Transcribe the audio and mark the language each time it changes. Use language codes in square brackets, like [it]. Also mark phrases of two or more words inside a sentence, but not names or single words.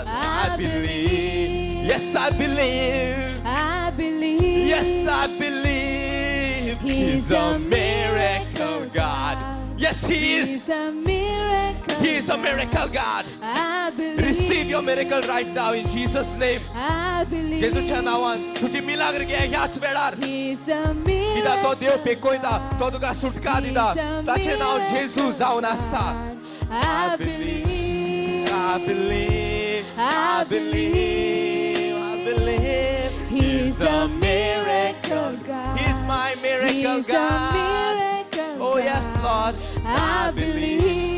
[en] I believe. Yes, I believe. I believe. Yes, I believe. He's a miracle God. Yes, He is. He's a miracle. He is a miracle God. I believe. Receive your miracle right now in Jesus' name. I believe. [kok] जेजूच्या नावान तुझी मिलाग्र घे ह्याच वेळार. [en] He's a miracle. [kok] कित्याक तो देव पेकोयता, तो तुका सुटका दिता. ताचें नाव जेजू जावन आसा. [en] I believe. I believe. I believe. I believe. He's a miracle God. He's my miracle He's God. a miracle Oh yes, Lord. I believe.